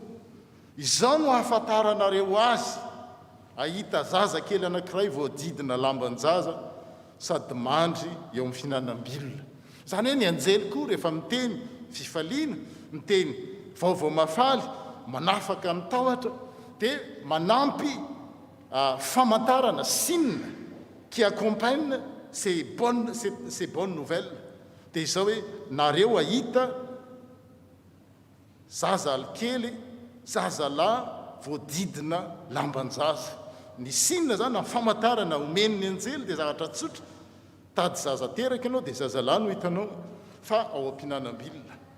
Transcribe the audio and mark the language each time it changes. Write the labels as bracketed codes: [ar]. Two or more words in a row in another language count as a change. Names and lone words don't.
[mg] Izao no ahafantaranareo azy. Ahita zaza kely anankiray voadidina lamban-jaza sady mandry eo amin'ny fihinanam-bilona. Izany hoe ny anjely koa rehefa miteny fifaliana, miteny vaovao mafaly, manafaka amin'ny tahotra, dia manampy famantarana, [fr] signe qui accompagne ces bonnes nouvelles. [mg] Dia izao hoe nareo ahita zaza alikely, zaza lahy voadidina lamban-jaza. Ny signe zany amin'ny famantarana omen'ny anjely dia zavatra tsotra. Tady zaza teraka ianao dia zaza lahy no hitanao fa ao am-pihinanam-bilona.